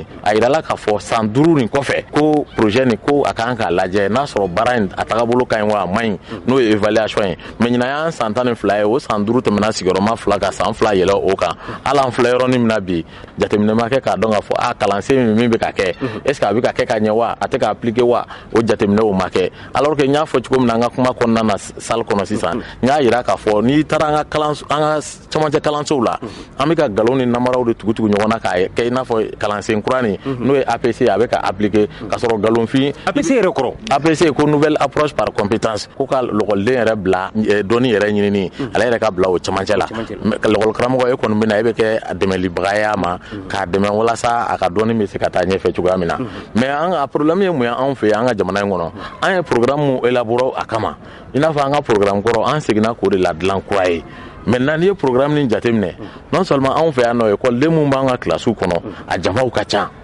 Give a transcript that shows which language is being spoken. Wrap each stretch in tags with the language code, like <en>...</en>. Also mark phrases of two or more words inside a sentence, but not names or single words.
<bm>a yirala k'a fɔ san 5 nin kɔfɛ ko projet nin ko a kan k'a lajɛ n'a sɔrɔ baara in a tagabolo ka ɲi wa a man ɲi n'o ye évaluation ye mais ɲinɛ y'an san 12 ye o san 5 tɛmɛna sigiyɔrɔma 2 ka san 2 yɛlɛ o kan hali an filɛ yɔrɔnin min na bi jateminɛ ma kɛ k'a dɔn k'a fɔ kalansen min bɛ ka kɛ</bm> <fr>est ce que</fr> <bm>a bɛ ka kɛ ka ɲɛ wa a tɛ ka appliquer wa o jateminɛw ma kɛ</bm> <fr>alors que</fr> <bm>n y'a fɔ cogo min na an ka kuma kɔnɔna na salle kɔnɔ sisan n y'a yira k'a fɔ n'i taara an ka cɛmancɛ kalansow la an bɛ ka galon ni namaraw de tugu ɲɔgɔn na k'a kɛ i n'a fɔ kalansen kura nin n'o ye APC a bɛ ka appliquer ka sɔrɔ galonfin APC yɛrɛ kɔrɔ APC ko</bm> <fr>nouvelle approche par compétence</fr> <bm>ko ka lɔgɔliden yɛrɛ bila dɔnni yɛrɛ ɲinini ale yɛrɛ ka bila o cɛmancɛ la lɔgɔli karamɔgɔ e kɔni bɛ na e bɛ kɛ a dɛmɛlibaga ye a ma k'a dɛmɛ walasa a ka dɔnni bɛ se ka taa ɲɛfɛ cogoya min na mais an ka problème ye mun ye anw fɛ an ka jamana in kɔnɔ an ye programme mun élaboré a kama i n'a fɔ an ka programme kɔrɔ an seginna k'o de la dilan kura ye maintenant n'i ye programme nin jateminɛ</bm> <fr>non seulement</fr> <bm>anw fɛ yan nɔ ekɔliden mun b'an ka kilasiw kɔnɔ a jamaw ka ca</bm>